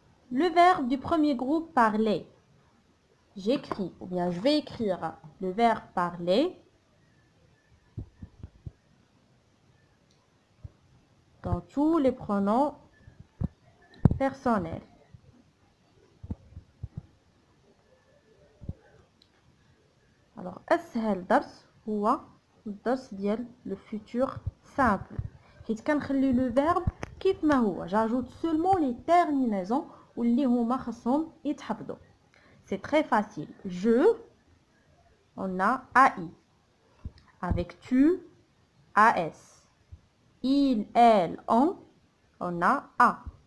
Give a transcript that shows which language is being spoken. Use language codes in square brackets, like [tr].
[fr] Le verbe du premier groupe parler. J'écris ou bien je vais écrire le verbe parler dans tous les pronoms personnels. Alors, [ar] أسهل درس هو الدرس ديال le futur simple. حيت كنخلي le verbe كيف ما هو. J'ajoute seulement les terminaisons واللي هما خصهم يتحفظوا. [fr] C'est très facile. Je, on a AI. Avec tu, AS. Il, elle, on a A.